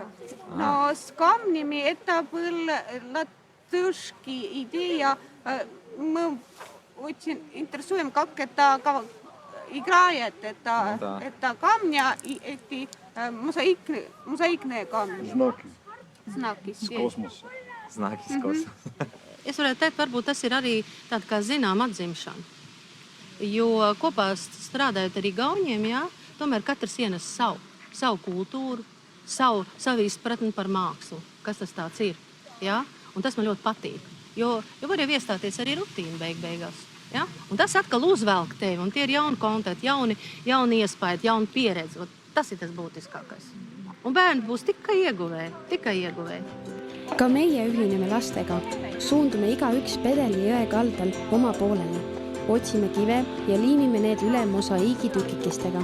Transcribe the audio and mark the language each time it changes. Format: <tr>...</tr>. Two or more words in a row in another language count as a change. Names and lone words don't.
<ru>Но с камнями это была латышская идея. Мы очень интересуем, как это играет это камня и эти мозаичные камни. Знаки из kosmosa. Знaki из kosmosa.</ru> <lv>Es varētu teikt, varbūt tas ir arī tāda kā zinām atzimšana. Jo kopā strādājot ar igauņiem, jā, tomēr katrs ienes savu kultūru, savu izpratni par mākslu, kas tas tāds ir. Jā? Un tas man ļoti patīk. Jo var jau iestāties arī rutīna beigās. Ja? Un tas atkal uzvelk tevi, un tie ir jauni kontakti, jauni iespējas, jauni pieredzi. Tas ir tas būtiskākais. Un bērni būs tikai ieguvēji.</lv> <et>Ka meie ühineme lastega. Suundume igaüks Pedeli jõe kaldal oma poolele. Otsime kive ja liimime need üle mosaiigitükikestega.</et>